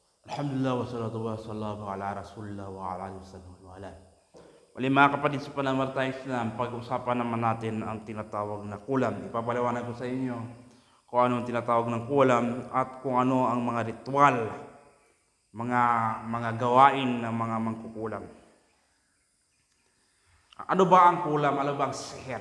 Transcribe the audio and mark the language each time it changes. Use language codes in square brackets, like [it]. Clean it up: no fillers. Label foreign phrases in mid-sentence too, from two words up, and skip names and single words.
[ar] الحمد لله والصلاة والسلام على رسول الله وعلى آله وعلى. [tl] Muli mga kapatid sa pananampalatayang Islam, pag-usapan naman natin ang tinatawag na kulam. Ipapaliwanag ko sa inyo kung ano ang tinatawag ng kulam at kung ano ang mga ritual, mga gawain ng mga mangkukulam. Ano ba ang kulam? Ano ba ang seher?